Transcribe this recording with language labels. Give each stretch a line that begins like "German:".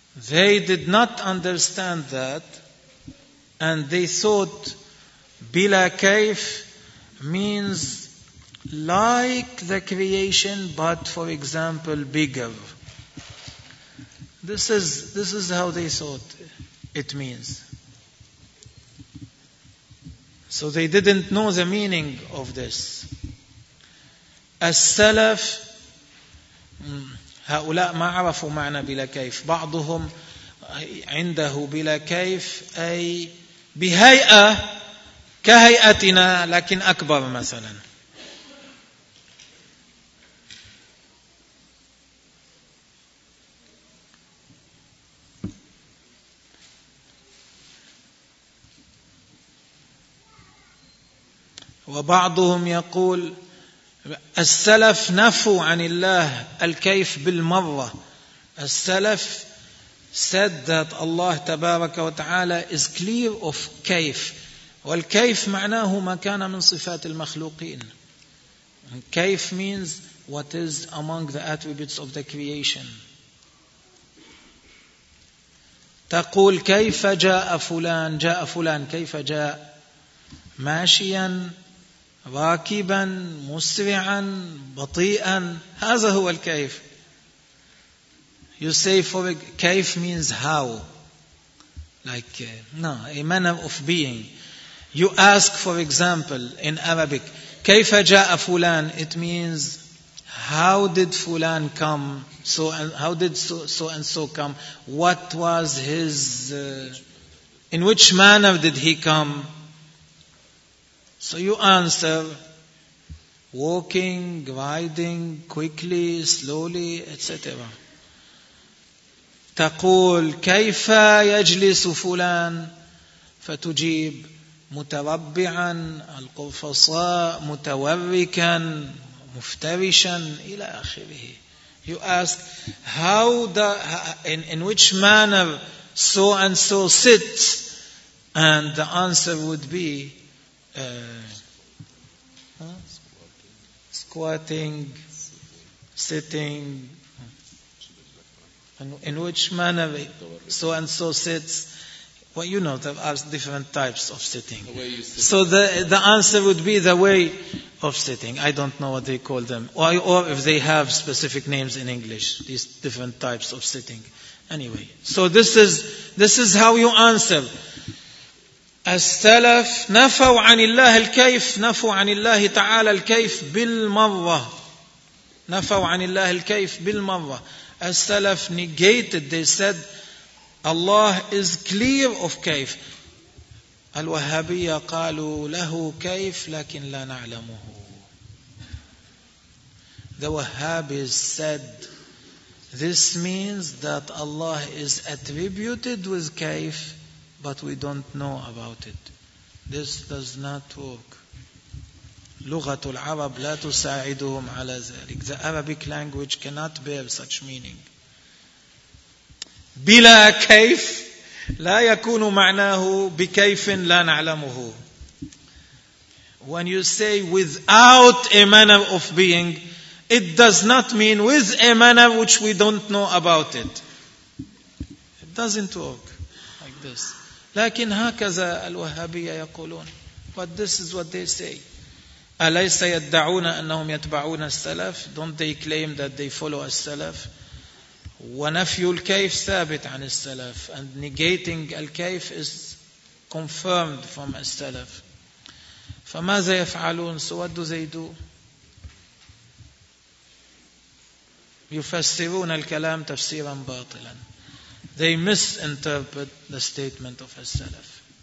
English: They did not understand that, and they thought bila kayf means like the creation, but for example, bigger. This is how they thought it means. So they didn't know the meaning of this.
Arabic: As-salaf, هؤلاء ما عرفوا معنى بلا كيف. بعضهم عنده بلا كيف أي بهيئة كهيئتنا لكن أكبر مثلا. وبعضهم يقول السلف نفوا عن الله الكيف بالمرة. السلف
English: said that Allah
Arabic: تبارك وتعالى
English: is clear of
Arabic: كيف, والكيف معناه ما كان من صفات المخلوقين.
English: And كيف means what is among the attributes of the creation.
Arabic: تقول كيف جاء فلان, جاء فلان كيف جاء, ماشيا راكبا مسرعا بطيئا, هذا هو الكيف.
English: You say for كيف means how, like no, a manner of being. You ask for example in Arabic كيف جاء فلان, it means how did فلان come, so and how did so and so come, what was his in which manner did he come. So you answer, walking, riding, quickly, slowly, etc.
Arabic: تقول كيف يجلس فلان فتجيب متربعا القرفصاء متوركا مفترشا إلى آخره.
English: You ask, how in which manner so and so sits, and the answer would be squatting, sitting, in which manner so and so sits. Well, you know, there are different types of sitting. So the answer would be the way of sitting. I don't know what they call them, or if they have specific names in English, these different types of sitting. Anyway, so this is how you answer.
Arabic: السلف نفوا عن الله الكيف, نفوا عن الله تعالى الكيف بالمرة, نفوا عن الله الكيف بالمرة.
English: السلف negated, they said Allah is clear of كيف.
Arabic: الوهابية قالوا له كيف لكن لا نعلمه.
English: The Wahhabis said this means that Allah is attributed with كيف, but we don't know about it. This does not work.
Arabic: لغة العرب لا تساعدهم على ذلك.
English: The Arabic language cannot bear such meaning.
Arabic: بلا كيف لا يكون معناه بكيف لا نعلمه.
English: When you say without a manner of being, it does not mean with a manner which we don't know about it. It doesn't work like this.
Arabic: لكن هكذا الوهابية يقولون,
English: but this is what they say.
Arabic: أليس يدعون أنهم يتبعون السلف؟
English: Don't they claim that they follow
Arabic: السلف؟ ونفي الكيف ثابت عن السلف.
English: And negating الكيف is confirmed from السلف.
Arabic: فماذا يفعلون؟
English: So what do they do?
Arabic: يفسرون الكلام تفسيرا باطلا.
English: They misinterpret the statement of السلف.